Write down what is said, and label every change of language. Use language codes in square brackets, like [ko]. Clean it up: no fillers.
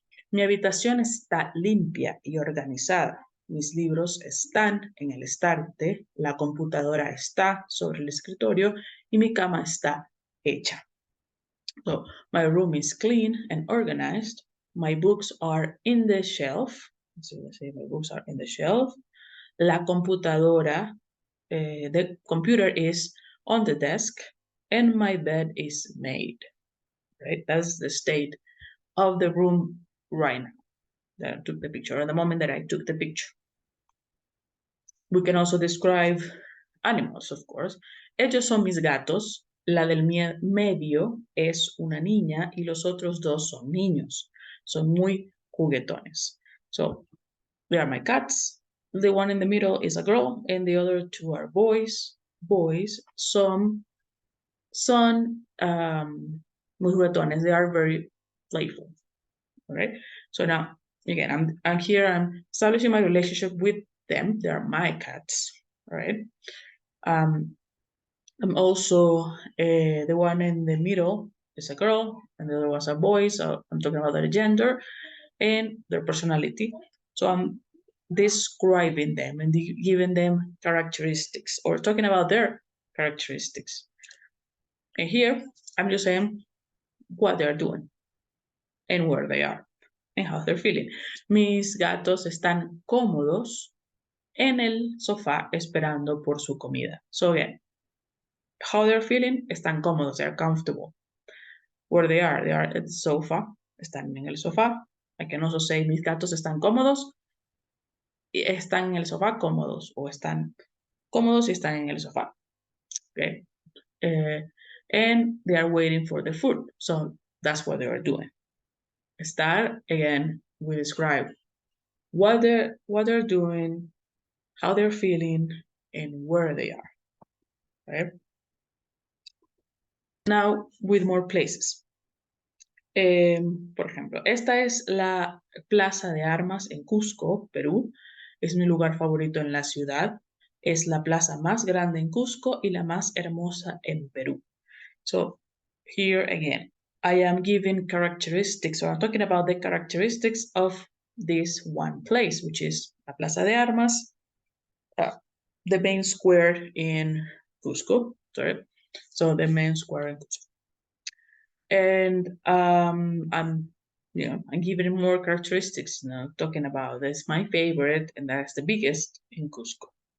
[es] Mi habitación está limpia y organizada. Mis libros están en el estante, la computadora está sobre el escritorio y mi cama está hecha. [en] So, my room is clean and organized. My books are in the shelf. So let's say my books are in the shelf. [es] La computadora, [en] the computer is on the desk and my bed is made. Right? That's the state of the room right now that I took the picture, at the moment that I took the picture. We can also describe animals, of course. [es] Ellos son mis gatos. La del medio es una niña y los otros dos son niños. Son muy juguetones. [en] So, they are my cats. The one in the middle is a girl and the other two are boys. [es] Boys, son muy juguetones. [en] They are very playful. All right. So now, again, I'm here. I'm establishing my relationship with them. They are my cats. All right. I'm also the one in the middle is a girl and the other was a boy, so I'm talking about their gender and their personality. So I'm describing them and giving them characteristics or talking about their characteristics. And here I'm just saying what they're doing and where they are and how they're feeling. [es] Mis gatos están cómodos en el sofá esperando por su comida. [en] So again, how they're feeling, [es] están cómodos, [en] they're comfortable. Where they are at the sofa, [es] están en el sofá. [en] I can also say [es] mis gatos están cómodos y están en el sofá cómodos o están cómodos y están en el sofá. [en] Okay. And they are waiting for the food. So that's what they are doing. Estar, again, we describe what they're doing, how they're feeling, and where they are. Right? Now, with more places. [es] Por ejemplo, esta es la Plaza de Armas en Cusco, Perú. Es mi lugar favorito en la ciudad. Es la plaza más grande en Cusco y la más hermosa en Perú. [en] So, here again, I am giving characteristics, or I'm talking about the characteristics of this one place, which is la Plaza de Armas, the main square in Cusco, sorry. So, the main square in Cusco. And I'm giving more characteristics, talking about this, my favorite, and that's the biggest in Cusco.